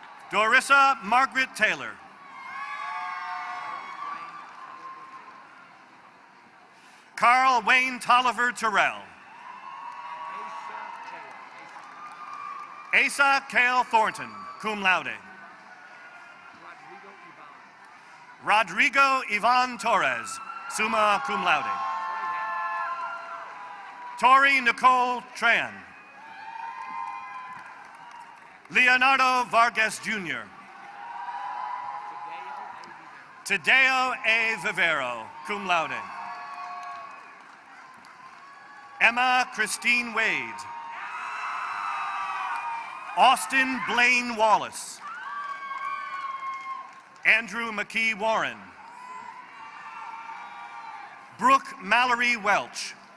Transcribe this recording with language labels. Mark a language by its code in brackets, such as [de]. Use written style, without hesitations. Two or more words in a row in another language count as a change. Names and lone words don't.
[en] Dorissa Margaret Taylor. Carl Wayne Tolliver Terrell. Asa Cale Thornton, [la] cum laude. [en] Rodrigo Ivan Torres, [la] summa cum laude. [en] Tori Nicole Tran. Leonardo Vargas Jr. Tadeo A. Vivero, [la] cum laude. [en] Emma Christine Wade. Austin Blaine Wallace. Andrew McKee Warren. Brooke Mallory Welch.